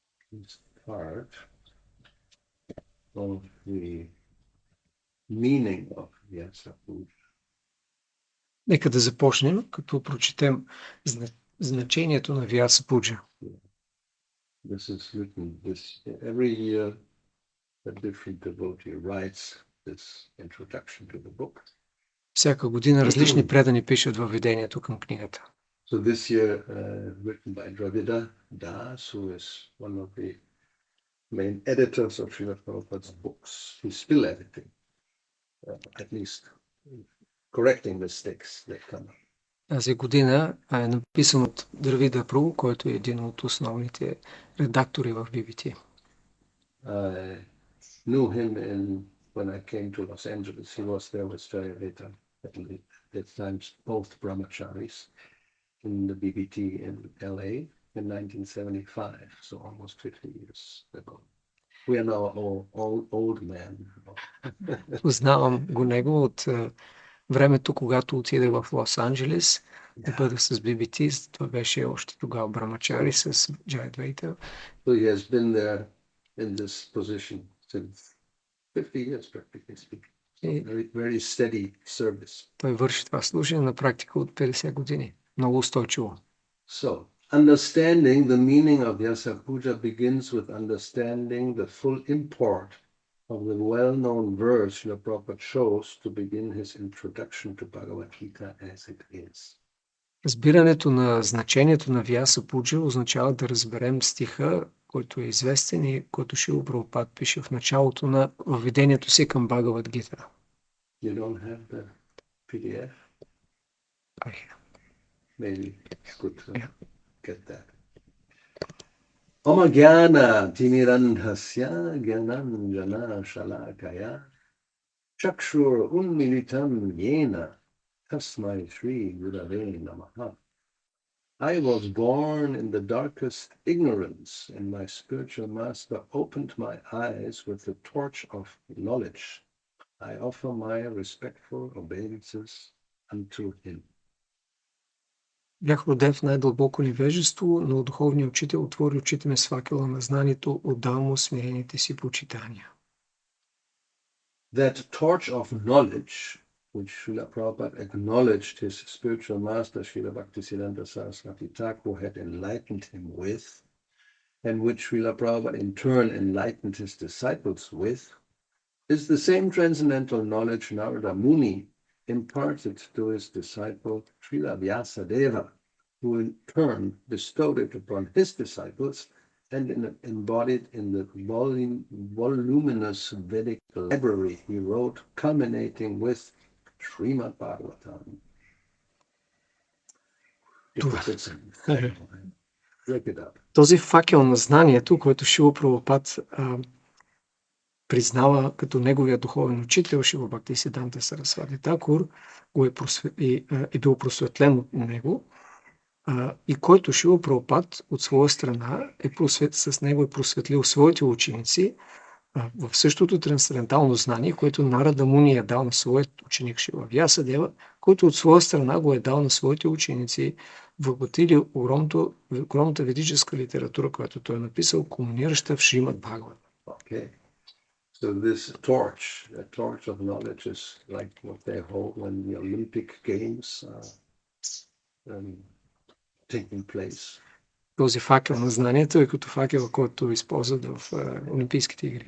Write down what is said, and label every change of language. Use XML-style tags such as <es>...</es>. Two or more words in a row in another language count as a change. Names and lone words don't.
<en>this part of the meaning of Vyasa Puja.</en> <bg>Нека да започнем, като прочетем значението на Вяса Пуджа.</bg> <en>This is written every year. A different devotee writes this introduction to the book.</en> <bg>Всяка година различни предани пишат въведението към книгата.</bg> <en>So this year, written by Dravida Das, who is one of the main editors of Srila Prabhupada's books. He's still editing, at least correcting mistakes that come up.</en> <bg>Тази година е написан от Дравида Прабу, който е един от основните редактори в BBT.</bg> <en>I knew him when I came to Los Angeles. He was there with Jayalita at that time, both brahmacharis in the BBT in LA in 1975, so almost 50 years ago. We are now all old men.</en> <bg>Познавам го него от времето, когато отиде в Лос-Анджелес да бъде с BBT. Това беше още тогава брамачари с Джайдвейта.</bg> <en>So he has been there in this position since 50 years, practically speaking. So very, very steady service.</en> <bg>Той върши това служение на практика от 50 години. Много устойчиво.</bg> <en>So, understanding the meaning of Vyasa Puja begins with understanding the full import of the well-known verse Srila Prabhupada chose to begin his introduction to Bhagavad Gita as it is.</en> <bg>Разбирането на значението на Вяса Пуджа означава да разберем стиха, който е известен и който Шрила Прабхупад пише в началото на въведението си към Бхагавад Гита.</bg> <en>You don't have the PDF? Maybe it's good to get that.</en> <sa>ओम् अज्ञान तिमिरान्धस्य ज्ञानाञ्जन शलाकया चक्षुर् उन्मीलितम् येन तस्मै श्री गुरवे नमः.</sa> <en>I was born in the darkest ignorance, and my spiritual master opened my eyes with the torch of knowledge. I offer my respectful obeisances unto him.</en> <bg>Бях роден в най-дълбоко невежество, но духовният учител отвори очите ми с факела на знанието, отдал му смирените си почитания.</bg> <en>That torch of knowledge, which Srila Prabhupada acknowledged his spiritual master, Srila Bhaktisiddhanta Saraswati Thakur, had enlightened him with, and which Srila Prabhupada in turn enlightened his disciples with, is the same transcendental knowledge Narada Muni imparted to his disciple Srila Vyasadeva, who in turn bestowed it upon his disciples and embodied in the voluminous Vedic library he wrote, culminating with Srimad Bhagavatam.</en> <bg>Този факел на знанието, който Шрила Прабхупад признава като неговия духовен учител, Шрила Бхактисиданта Сарасвати Такур, е бил просветлен от него, и който Шрила Прабхупад от своя страна с него е просветлил своите ученици в същото трансцендентално знание, което Нарада Муни е дал на своят ученик Шрила Вясадева, който от своя страна го е дал на своите ученици, въплътили огромната ведическа литература, която той е написал, кулминираща в Шримад Бхагават.</bg> <en>Okay. So this torch, the torch of knowledge is like what they hold when the Olympic Games are taking place.</en> <bg>Този факел на знанието е като факел, който използват в Олимпийските игри.</bg>